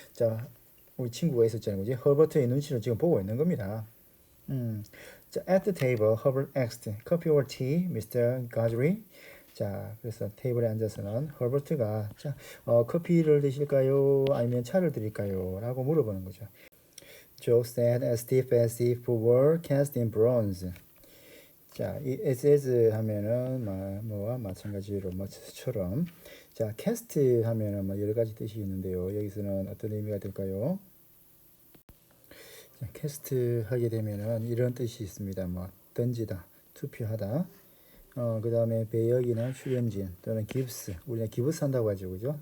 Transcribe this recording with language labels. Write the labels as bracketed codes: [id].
[ko] 자, 우리 친구가 있었잖아요, 그지? 허버트의 눈치를 지금 보고 있는 겁니다. [en] 자, at the table, Herbert asked, "Coffee or tea, Mr. Guthrie?" [ko] 자, 그래서 테이블에 앉아서는 허버트가 자, 커피를 드실까요? 아니면 차를 드릴까요? 라고 물어보는 거죠. [en] Joe said as stiff as if were cast in bronze. [ko] 자, 이 as 하면은 뭐와 마찬가지로 뭐처럼 자, cast 하면은 뭐 여러 가지 뜻이 있는데요. 여기서는 어떤 의미가 될까요? 자, cast 하게 되면은 이런 뜻이 있습니다. 뭐 던지다, 투표하다. 그 다음에 배역이나 출연진 또는 기브스, 우리가 기브스 한다고 하죠, 그죠?